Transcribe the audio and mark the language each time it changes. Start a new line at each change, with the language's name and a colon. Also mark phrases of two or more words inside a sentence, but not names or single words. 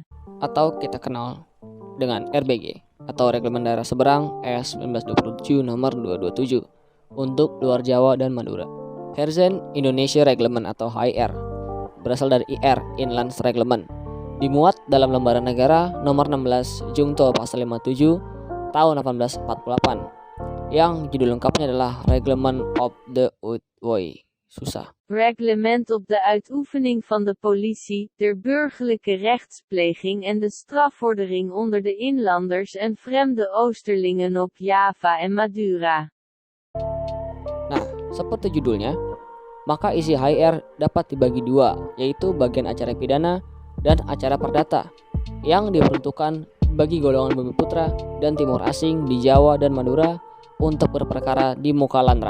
Indonesian: atau kita kenal dengan RBG atau Reglement Daerah Seberang S 1927 nomor 227 untuk luar Jawa dan Madura. Heerzijn Indonesia Reglement atau HIR berasal dari IR Inlands Reglement, dimuat dalam lembaran negara nomor 16 Jungto pasal 57 tahun 1848 yang judul lengkapnya adalah Reglement op de Uitvoering. Susah. Reglement op de uitoefening van de politie, der burgerlijke rechtspleging en de strafvordering onder de inlanders en vreemde oosterlingen op Java en Madura. Nah, seperti judulnya, maka isi HIR dapat dibagi dua, yaitu bagian acara pidana dan acara perdata yang diperuntukkan bagi golongan bumi putra dan timur asing di Jawa dan Madura untuk berperkara di muka landrat.